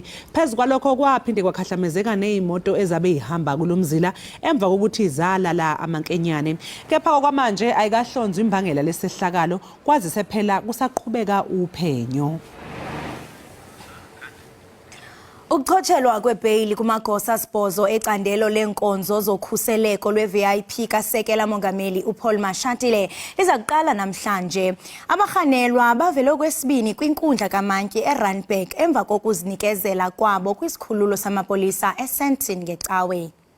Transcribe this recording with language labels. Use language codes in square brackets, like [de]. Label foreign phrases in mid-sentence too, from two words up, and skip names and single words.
[zu] Phezulu kwalokho kwaphinde kwakhahlamezeka nezimoto ezabe ihamba kulomzila emva kokuthi izalala amankenyane. Kepha kwamanje ayikahlonzwa imbangela lesehlakalo kwazise phela kusaqhubeka uphenyo. [xh] Ukuchotshelwa kwebail kumagosa sibhozo ecandelo lenkonzo zokhuseleko lwe-VIP kasekela mongameli uPaul Mashatile liza kuqala namhlanje. Abarhanelwa bavele kwesibini kwinkundla kaMantyi eRandburg emva kokuzinikezela kwabo kwisikhululo samapolisa eSandton ngeCawe.